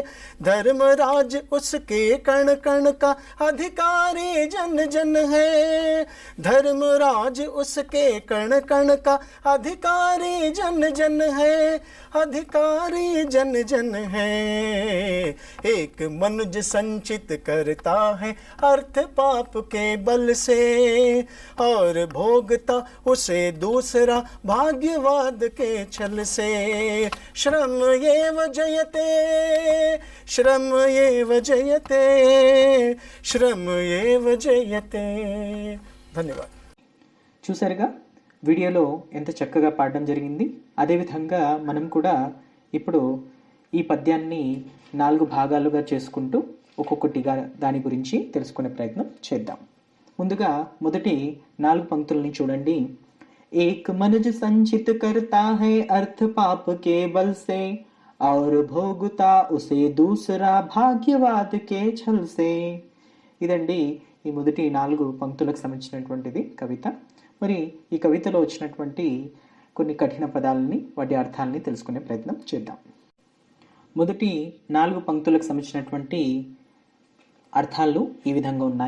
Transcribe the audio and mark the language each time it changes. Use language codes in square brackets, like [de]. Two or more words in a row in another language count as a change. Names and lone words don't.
[hi] धर्मराज उसके कण कण का अधिकारी जन जन है, धर्मराज उसके कण कण का अधिकारी जन जन है, अधिकारी जन जन है। एक मनुज संचित करता है अर्थ पाप के बल से, और भोगता उसे दूसरा भाग्यवाद के छल से। [sa] श्रम एव जयते, श्रम एव जयते, श्रम एव जयते। [te] ధన్యవాదాలు. చూసారుగా వీడియోలో ఎంత చక్కగా పాడడం జరిగింది. అదేవిధంగా మనం కూడా ఇప్పుడు ఈ పద్యాన్ని 4 భాగాలుగా చేసుకుంటూ ఒక్కొక్కటిగా దాని గురించి తెలుసుకునే ప్రయత్నం చేద్దాం. ముందుగా మొదటి 4 పంక్తులని చూడండి. [hi] एक मनुज संचित करता है अर्थ पाप के बल से, और भोगता उसे दूसरा भाग्यवाद के छल से. [te] ఇదండి ఈ మొదటి 4 పంక్తులకు సంబంధించినటువంటిది కవిత. మరి ఈ కవితలో వచ్చినటువంటి కొన్ని కఠిన పదాలని, వాటి అర్థాలని తెలుసుకునే ప్రయత్నం చేద్దాం. మొదటి 4 పంక్తులకు సంబంధించినటువంటి అర్థాలు ఈ విధంగా ఉన్నాయి.